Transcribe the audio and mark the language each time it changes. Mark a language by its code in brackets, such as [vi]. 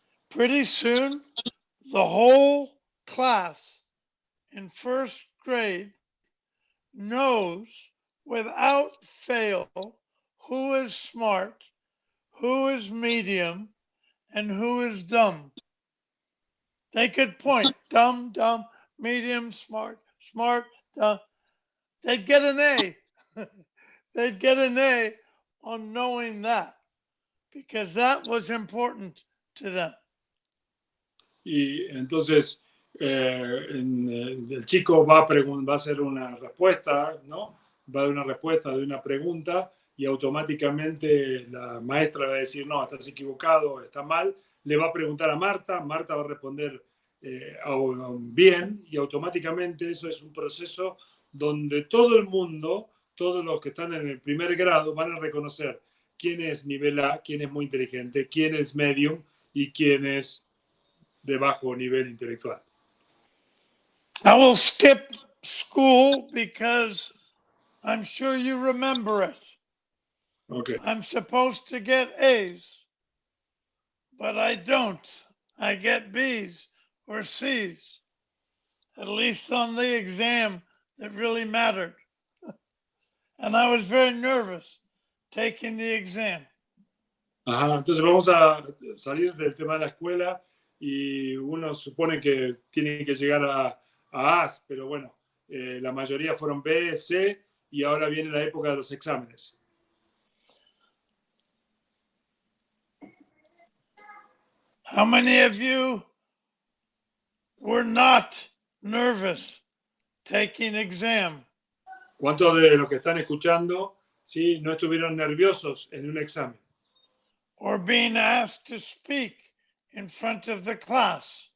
[en] Pretty soon, the whole class in first grade knows without fail who is smart, who is medium, and who is dumb. They could point, dumb, dumb, medium, smart, smart, dumb. They'd get an A. They'd get an A on knowing that because that was important to them. [es] Y entonces el chico va a hacer una respuesta, ¿no? Va a dar una respuesta de una pregunta y automáticamente la maestra va a decir, no, estás equivocado, está mal. Le va a preguntar a Marta, Marta va a responder bien y automáticamente eso es un proceso donde todo el mundo, todos los que están en el primer grado van a reconocer quién es nivel A, quién es muy inteligente, quién es medium y quién es de bajo nivel intelectual. [en] I will skip school because I'm sure you remember it. Okay. I'm supposed to get A's, but I don't. I get B's or C's, at least on the exam that really mattered. And I was very nervous taking the exam. [es] Ajá, entonces vamos a salir del tema de la escuela y uno supone que tiene que llegar a A's, pero bueno, la mayoría fueron B, C y ahora viene la época de los exámenes. [en] How many of you were not nervous taking exam? [es] ¿Cuántos de los que están escuchando, sí, no estuvieron nerviosos en un examen? [en] Or being asked to speak in front of the class?